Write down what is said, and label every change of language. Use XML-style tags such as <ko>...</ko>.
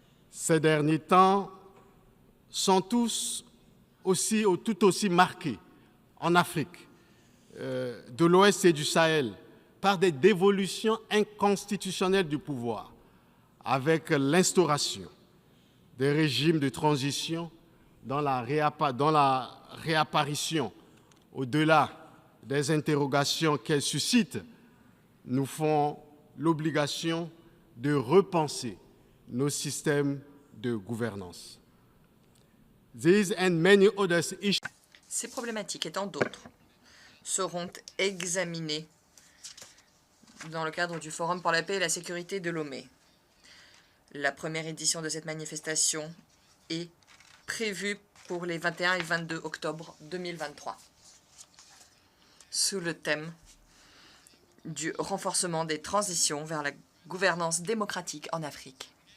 <fr>Ces derniers temps sont tout aussi marqués en Afrique, de l'Ouest et du Sahel, par des dévolutions inconstitutionnelles du pouvoir, avec l'instauration des régimes de transition dont la réapparition, au-delà des interrogations qu'elle suscite, nous font l'obligation de repenser nos systèmes de gouvernance.</fr> <en>These and many other issues.</en> <fr>Ces problématiques et tant d'autres seront examinées dans le cadre du Forum pour la paix et la sécurité de Lomé. La première édition de cette manifestation est prévue pour les 21 et 22 octobre 2023, sous le thème du renforcement des transitions vers la gouvernance démocratique en Afrique.</fr>